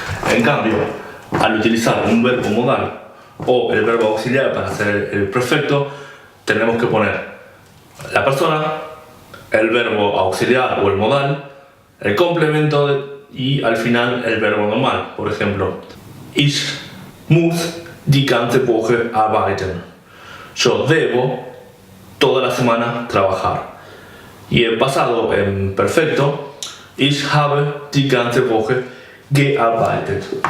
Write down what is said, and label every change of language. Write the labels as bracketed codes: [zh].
[es] En cambio, al utilizar un verbo modal o el verbo auxiliar para hacer el perfecto, tenemos que poner la persona, el verbo auxiliar o el modal, el complemento y al final el verbo normal. Por ejemplo, [de] ich muss die ganze Woche arbeiten. [es] Yo debo toda la semana trabajar. Y en pasado, en perfecto, [de] ich habe die ganze Woche gearbeitet.